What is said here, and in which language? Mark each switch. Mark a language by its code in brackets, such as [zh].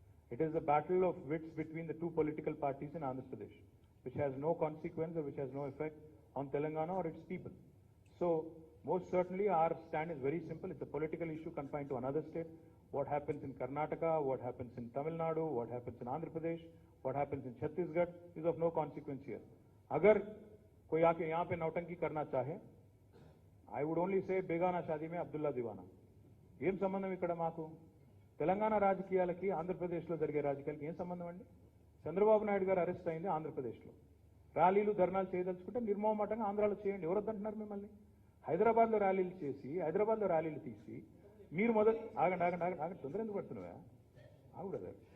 [en] It is a battle of wits between the two political parties in Andhra Pradesh, which has no consequence or which has no effect on Telangana or its people. So, most certainly our stand is very simple. It's a political issue confined to another state. What happens in Karnataka, what happens in Tamil Nadu, what happens in Andhra Pradesh, what happens in Chhattisgarh is of no consequence here. [hi] Agar कोई आके यहाँ पे नौटंकी करना चाहे, [en] I would only say [hi] बेगाना शादी में अब्दुल्ला दीवाना. [te] ఏం సంబంధం ఇక్కడ మాకు? తెలంగాణ రాజకీయాలకి ఆంధ్రప్రదేశ్లో జరిగే రాజకీయాలకి ఏం సంబంధం అండి? చంద్రబాబు నాయుడు గారు అరెస్ట్ అయింది ఆంధ్రప్రదేశ్లో. ర్యాలీలు ధర్నాలు చేయదలుచుకుంటే నిర్మోహమాటంగా ఆంధ్రాలో చేయండి. ఎవరు వద్దంటున్నారు మిమ్మల్ని? హైదరాబాద్లో ర్యాలీలు చేసి, హైదరాబాద్లో ర్యాలీలు తీసి, మీరు మొదలు ఆగండి తొందర ఎందుకు పడుతున్నావా? ఆగుడదా?